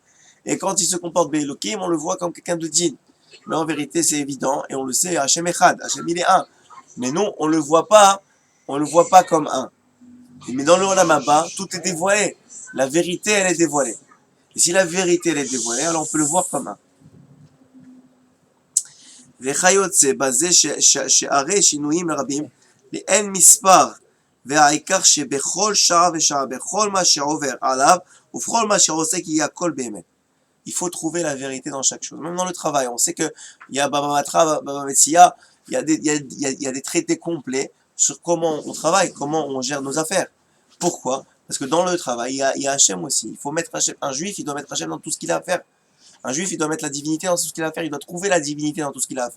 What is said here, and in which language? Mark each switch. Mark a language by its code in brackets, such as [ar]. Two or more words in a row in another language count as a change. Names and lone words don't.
[fr] Et quand il se comporte Be'elokim, on le voit comme quelqu'un de digne. Mais en vérité, c'est évident, et on le sait, [he] השם אחד, [fr] Hachem il est un. Mais non, on le voit pas comme un. Mais dans le [he] עולם הבא, [fr] tout est dévoilé. La vérité, elle est dévoilée. Et si la vérité, elle est dévoilée, alors on peut le voir comme un. [he] וכיוצא בזה שהרי שינויים רבים לאין מספר והעיקר שבכל שעה ושעה בכל מה שעובר עליו ובכל מה שעושה כי יהיה הכל באמת. [fr] Il faut trouver la vérité dans chaque chose. Même dans le travail, on sait que il y a Baba Matra, Baba Metsia, il y a des traités complets sur comment on travaille, comment on gère nos affaires. Pourquoi? Parce que dans le travail, il y a Hachem aussi. Il faut mettre Hachem. Un juif, il doit mettre Hachem dans tout ce qu'il a à faire. Un juif, il doit mettre la divinité dans tout ce qu'il a à faire, il doit trouver la divinité dans tout ce qu'il a à faire.